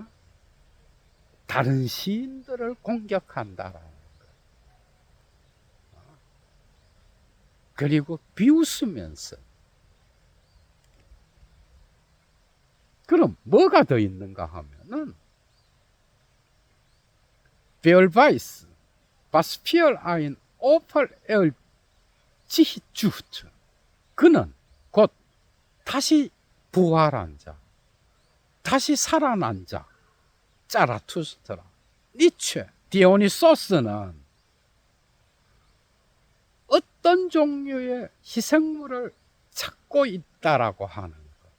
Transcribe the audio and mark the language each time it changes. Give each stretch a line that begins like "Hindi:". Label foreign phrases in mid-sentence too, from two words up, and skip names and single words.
Korean: 다른 시인들을 공격한다라는 거예요. 그리고 비웃으면서. 그럼 뭐가 더 있는가 하면은
German: Beweis, was für ein Opfer er sich sucht.
Korean: 그는 곧 다시 부활한 자, 다시 살아난 자, 자라투스트라, 니체, 디오니소스는 어떤 종류의 희생물을 찾고 있다라고 하는 것.